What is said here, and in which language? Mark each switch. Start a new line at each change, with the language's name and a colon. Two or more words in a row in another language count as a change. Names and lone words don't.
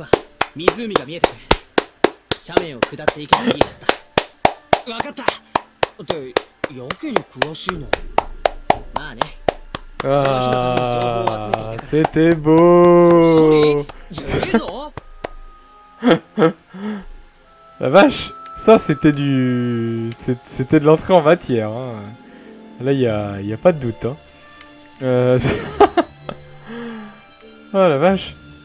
Japanese: わかったってやけに詳しいなまあね
French: Ah, c'était beau! La vache! Ça c'était c'était de l'entrée en matière. Hein. Là y a pas de doute. Hein. Oh la vache!